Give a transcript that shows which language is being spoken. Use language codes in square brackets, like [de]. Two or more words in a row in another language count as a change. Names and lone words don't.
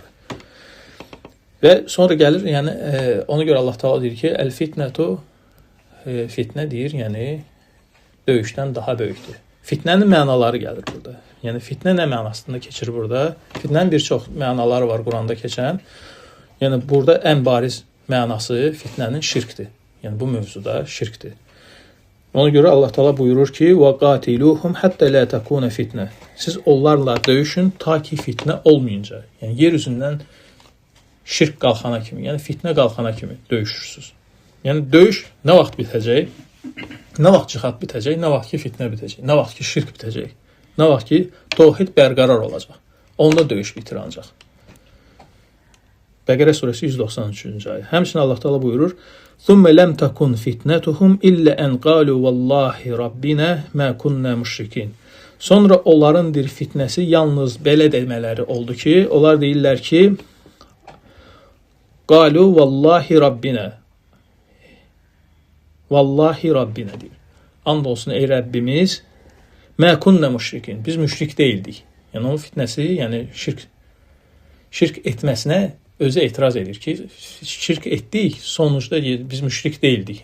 [az] Və sonra gəlir, yəni ona görə Allah Taala deyir ki, el-fitnetu fitnə deyir, yəni döyüşdən daha böyükdür. Fitnənin mənaları gəlir burada. Yəni fitnə nə mənasında keçir burada? Fitnənin bir çox mənaları var Quranda keçən. Yəni burada ən bariz mənası fitnənin şirkdir. Yəni bu mövzuda şirkdir. Ona görə Allah Taala buyurur ki: [ar] "وقاتلوهم حتى لا تكون فتنة." [az] Siz onlarla döyüşün ta ki fitnə olmayınca. Yəni yer üzündən şirk qalxana kimi, yəni fitnə qalxana kimi döyüşürsüz. Yəni döyüş nə vaxt bitəcək? Nə vaxt cihad bitəcək? Nə vaxt ki fitnə bitəcək? Nə vaxt ki şirk bitəcək? Nə vaxt ki tövhid bərqərar olacaq? Onda döyüş bitir ancaq. Bəqərə surəsi 193-cü ayə. Həmçinin Allah Taala buyurur: [ar] "ثم لم تكن فتنتهم إلا أن قالوا والله ربنا ما كنا مشركين." [az] Sonra onların bir fitnəsi yalnız belə demələri oldu ki, onlar deyirlər ki: [ar] "قالوا والله ربنا." والله ربنا deyir. [az] And olsun ey Rəbbimiz, [ar] ما كنا مشركين. [az] Biz müşrik deyildik. Yəni onun fitnəsi, yəni şirk etməsinə özü etiraz edir ki, şirk etdik, sonuçda biz müşrik deyildik.